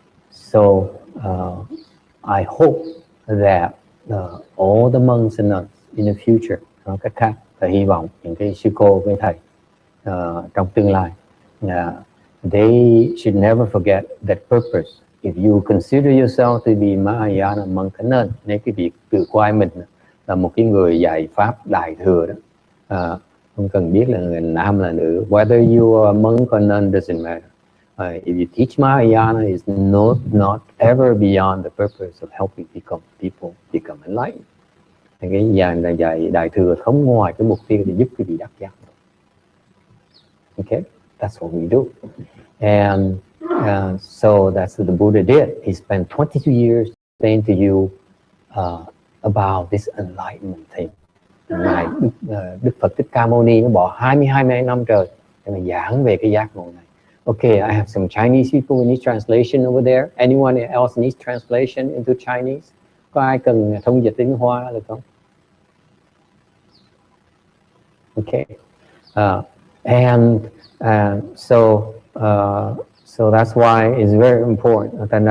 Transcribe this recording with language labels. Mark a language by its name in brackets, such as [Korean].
[English] So I hope that all the monks and nuns in the future, [Vietnamese] nói cách khác là hy vọng những cái sư cô với thầy trong tương lai, [English] they should never forget that purpose. If you consider yourself to be Mahayana monk and nun, [Vietnamese] nếu cái việc tự coi mình là một cái người dạy pháp đại thừa đó, không cần biết là người nam là nữ, [English] whether you are a monk or nun doesn't matter. If you teach Mahayana, it's not ever beyond the purpose of helping people become enlightened. [Vietnamese] Cái dàn là dạy đại thừa không ngoài cái mục tiêu để giúp quý vị đắc giác. [English] Okay, that's what we do. And so that's what the Buddha did. He spent 22 years saying to you about this enlightenment thing. [Vietnamese] Ngài Đức Phật Thích Ca Mâu Ni nó bỏ 22 năm trời để mà giảng về cái giác ngộ này. [English] Okay, I have some Chinese people who need translation over there. Anyone else needs translation into Chinese? [Vietnamese] Có ai cần thông dịch tiếng Hoa được không? [English] Okay, and so that's why it's very important.